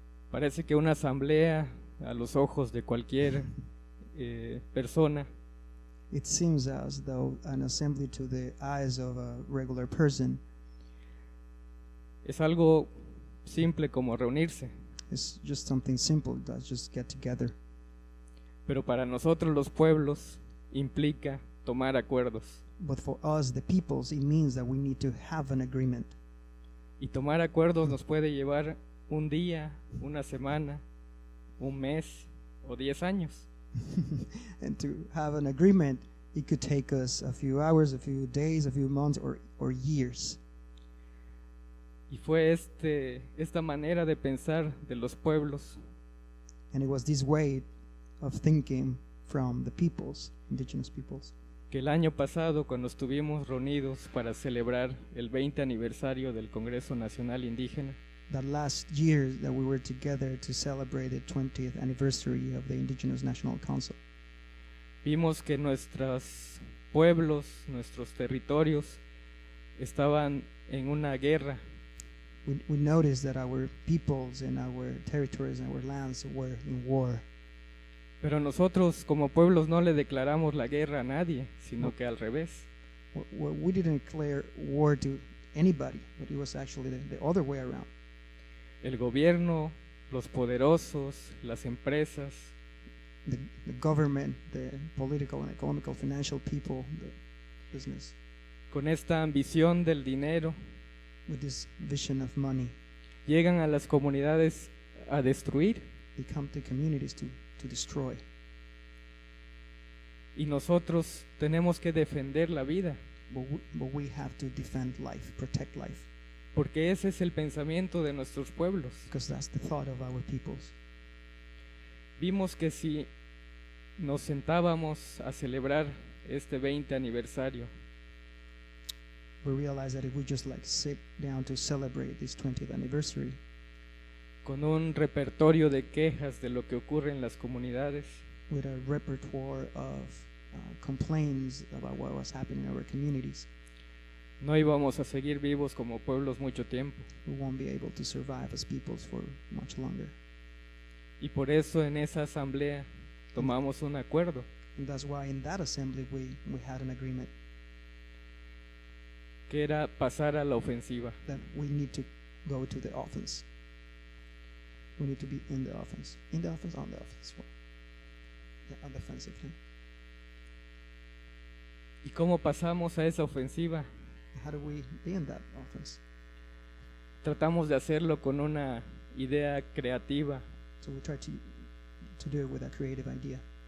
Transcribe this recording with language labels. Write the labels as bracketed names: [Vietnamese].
[Spanish] Parece que una asamblea a los ojos de cualquier persona [English] It seems as though an assembly to the eyes of a regular person [Spanish] es algo simple como reunirse, [English] is just something simple, that's just get together. [Spanish] pero para nosotros los pueblos implica tomar acuerdos. [English] But for us, the peoples, it means that we need to have an agreement. [Spanish] Y tomar acuerdos nos puede llevar un día, una semana, un mes o 10 años. [English] And to have an agreement, it could take us a few hours, a few days, a few months, or years. [Spanish] Y fue esta manera de pensar de los pueblos [English] And it was this way of thinking from the peoples, indigenous peoples, [Spanish] que el año pasado, cuando estuvimos reunidos para celebrar el 20 aniversario del Congreso Nacional Indígena, [English] that last year that we were together to celebrate the 20th anniversary of the Indigenous National Council, [Spanish] vimos que nuestros pueblos, nuestros territorios estaban en una guerra, [English] we noticed that our peoples and our territories and our lands were in war. [Spanish] pero nosotros como pueblos no le declaramos la guerra a nadie, sino que al revés. [English] We didn't declare war to anybody, but it was actually the other way around. [Spanish] El gobierno, los poderosos, las empresas, [English] The government, the political and economical, financial people, the business, [Spanish] con esta ambición del dinero, [English] with this vision of money, [Spanish] llegan a las comunidades a destruir, [English] they come to communities to destroy. [Spanish] y nosotros tenemos que defender la vida, [English] But we have to defend life, protect life, [Spanish] porque ese es el pensamiento de nuestros pueblos. [English] because that's the thought of our peoples. [Spanish] Vimos que si nos sentábamos a celebrar este 20 aniversario, [English] We realized that if we just like sit down to celebrate this 20th anniversary [Spanish] con un repertorio de quejas de lo que ocurre en las comunidades, [English] with a repertoire of complaints about what was happening in our communities, [Spanish] no íbamos a seguir vivos como pueblos mucho tiempo. [English] we won't be able to survive as peoples for much longer. [Spanish] Y por eso en esa asamblea tomamos un acuerdo, [English] And that's why in that assembly we had an agreement [Spanish] que era pasar a la ofensiva. [English] that we need to go to the offense. We need to be in the offense. In the offense, on the offense. Yeah, on the offensive. Yeah. [Spanish] ¿Y cómo pasamos a esa ofensiva? [English] How do we be in that offense? [Spanish] Tratamos de hacerlo con una idea creativa [English] So we try to do it with a creative idea